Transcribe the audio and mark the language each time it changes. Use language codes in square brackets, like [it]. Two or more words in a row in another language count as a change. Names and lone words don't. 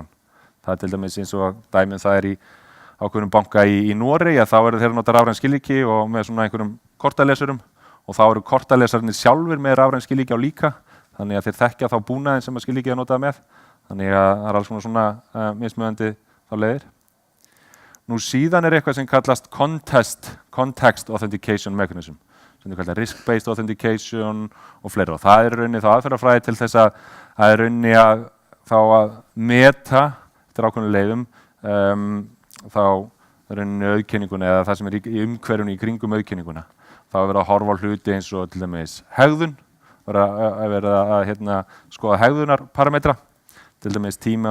[is] Það er til dæmis eins og dæmið það er í ákveðnum banka í Noregi, að þá eru þeir að nota rafræn skilríki og með svona einhverjum kortalesurum og þá eru kortalesarnir sjálfur með rafræn skilríki á líka, þannig að þeir þekkja þá búnaðinn sem að skilríkið er notað með, þannig að það er alls svona mismunandi þá leiðir. Nú síðan er eitthvað sem kallast [en] context authentication mechanism, [is] sem er kallað [en] risk-based authentication [is] og fleira. Og það er rauninni þá aðferðafræði til þess að rauninni að meta eftir ákveðnum leiðum þá rauninni auðkenninguna eða það sem er í umhverfinu í kringum auðkenninguna. Þá er verið að horfa á hluti eins og til dæmis hegðun, verið að skoða hegðunarparametra, til dæmis tíma